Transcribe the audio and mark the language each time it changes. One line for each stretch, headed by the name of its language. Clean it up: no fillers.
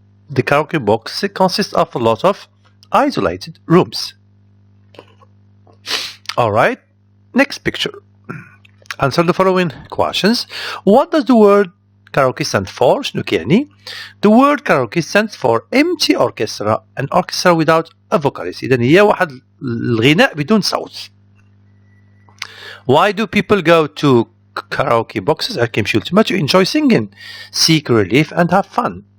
English: The karaoke box consists of a lot of isolated rooms. Alright, next picture. Answer the following questions. What does the word karaoke stand for?
Arabic: شنو كيعني؟
English: The word karaoke stands for empty orchestra, an orchestra without a vocalist.
Arabic: إذن هي واحد الغناء بدون صوت.
English: Why do people go to karaoke boxes?
Arabic: كيمشيو لتما
English: to enjoy singing, seek relief and have fun.